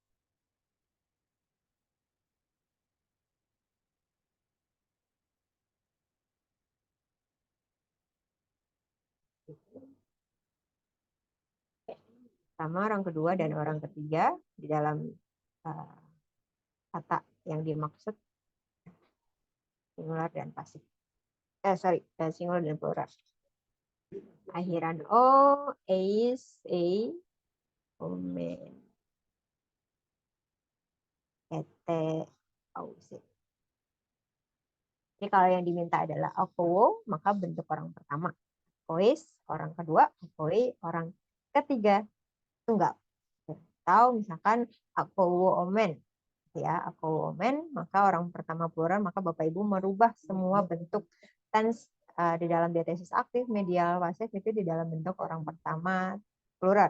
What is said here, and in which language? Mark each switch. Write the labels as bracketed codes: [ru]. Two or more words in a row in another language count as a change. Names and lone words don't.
[id] Sama orang kedua dan orang ketiga di dalam kata yang dimaksud singular dan pasif. Singular dan plural. Akhiran [el] O, is, a, omen, ete, ausin. [id] Ini kalau yang diminta adalah akowo, maka bentuk orang pertama. Akois, orang kedua. Akoi, orang ketiga. Tunggal. Atau misalkan [el] akowo omen. [id] Ya, [el] akowo omen, [id] maka orang pertama plural, maka Bapak Ibu merubah semua bentuk tense di dalam diatesis aktif, medial, pasif itu di dalam bentuk orang pertama plural.